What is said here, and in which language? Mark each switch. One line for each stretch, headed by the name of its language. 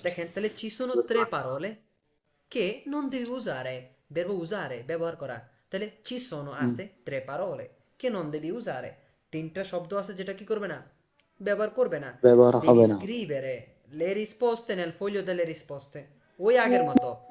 Bangla: দেখেন, তাহলে
Italian: ci sono tre parole che non devi usare, verbo usare,
Bangla: ব্যবহার করা। তাহলে
Italian: ci sono
Bangla: আছে
Italian: tre parole che non devi usare,
Bangla: 3টা শব্দ আছে যেটা কি করবে না, ব্যবহার করবে না। ব্যবহার
Italian: devi
Bangla: হবে না।
Italian: scrivere le risposte nel foglio delle risposte,
Bangla: ওই আগের মতো।